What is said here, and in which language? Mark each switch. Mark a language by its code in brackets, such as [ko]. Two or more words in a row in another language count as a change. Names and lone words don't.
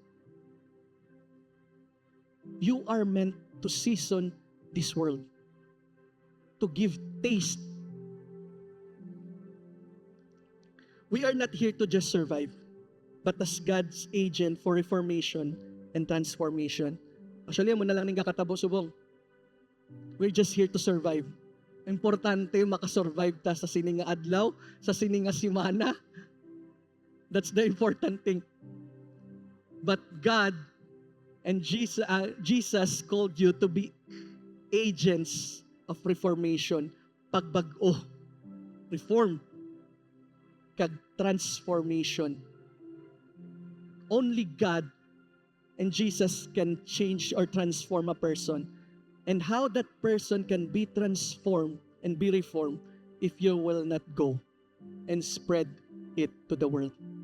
[en] You are meant to season this world, to give taste. We are not here to just survive, but as God's agent for reformation and transformation. Actually, [hil] mo na lang ning kakatabo subong. [en] We're just here to survive. [hil] Importante makasurvive ta sa sininga adlaw, sa sininga simana. [en] That's the important thing. But God and Jesus called you to be agents of reformation. [hil] Pagbag-o, reform, kag transformation. [en] Only God and Jesus can change or transform a person. And how that person can be transformed and be reformed if you will not go and spread it to the world.